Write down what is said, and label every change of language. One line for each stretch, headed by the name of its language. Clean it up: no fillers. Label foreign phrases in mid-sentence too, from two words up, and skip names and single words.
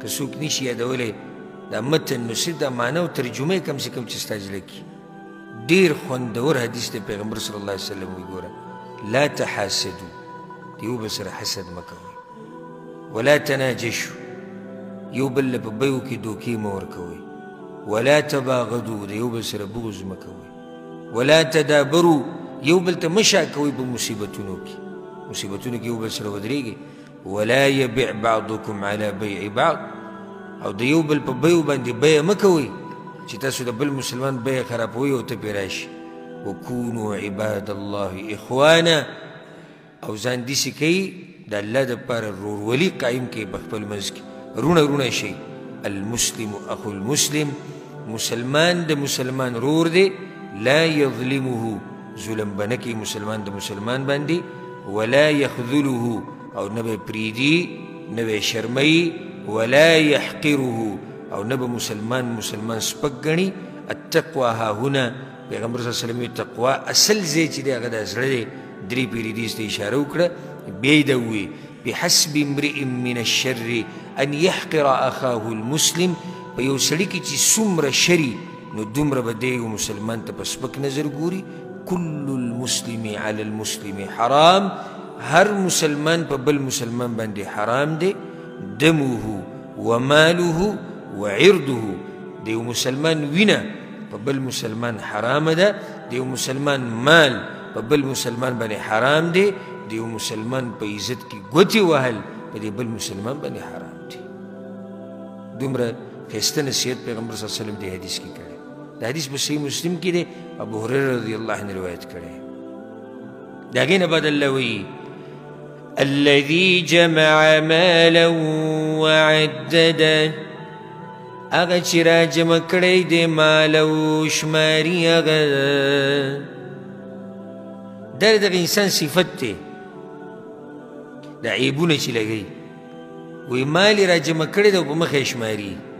Pashto: څوک نشي یادولی دا متن نو صرف دا معنی او ترجمه یې
Urdu: کم سے کم
Pashto: چې ستا زړه کي ډېر خوندور حدیث دی پیغمبر
Arabic: صلی الله علیه وسلم
Pashto: وایي ګوره
Arabic: لا تحاسدو
Pashto: د یو بل سره حسد مه کوئ
Arabic: ولا تناجشو
Pashto: یو بل له په بیو کې دوکې مه ورکوئ
Arabic: ولا تباغدو
Pashto: د یو بل سره بغض مه کوئ
Arabic: ولا تدابرو
Pashto: یو بل ته مه شا کوئ په مصیبتونو کې یو بل سره ودرېږئ
Arabic: ولا يبع بعضكم على بيع بعض
Pashto: او د یو بل په بیو باندې بیه مه کوئ چې تاسو د بل مسلمان بیه خرابوئ او ته پرې راشي
Arabic: وکونوا عباد الله اخوانا
Pashto: او ځان داسې کوئ د الله دپاره ورورولي قایم کړئ په خپل منځ کې رونه شئ
Arabic: المسلم اخو المسلم
Pashto: مسلمان د مسلمان رور دی
Arabic: لا يظلمه
Pashto: ظلم به نه کوي مسلمان د مسلمان باندې ولا يخذله او نه به پریدي نه به شرموي ولا يحقره او نه به مسلمان سپک ګڼي
Arabic: التقوى ها هنا
Pashto: پیغمبر
Arabic: صلی الله علیه وسلم
Pashto: تقوا اصل ځای چې دی هغه د زړه دی درې پیرې دې ته اشاره وکړه بیا یې دا ووایي
Arabic: بحسب امرئ من الشر ان يحقر اخاه المسلم
Pashto: په یو سړي کې چې څومره شري نو دومره به دی یو مسلمان ته په سپک نظر ګوري
Arabic: كل المسلم على المسلم حرام
Pashto: هر مسلمان په بل مسلمان باندې حرام دی
Arabic: دمه وماله وعرضه
Pashto: د یو مسلمان وینه په بل مسلمان حرام ده د یو مسلمان مال په بل مسلمان باندې حرام دی د یو مسلمان په عزت کې ګوتې وهل په دې بل مسلمان باندې حرام دی دومره ښایسته نصیحت پیغمبر
Arabic: صلی الله علیه وسلم
Pashto: دې حدیث کې کړی دا حدیث په صحیح مسلم کې دی ابو هریره
Arabic: رضی الله عنه
Pashto: روایت کړی د هغې نه بعد الله وایي
Arabic: الذي جمع مالا
Pashto: وعدده هغه چې را جمع کړی دی مال او شماري هغه دا دغه انسان صفت دی دا عیبونه چې لګوي وایي مال یې را جمع کړی دی او په مخ یې شماري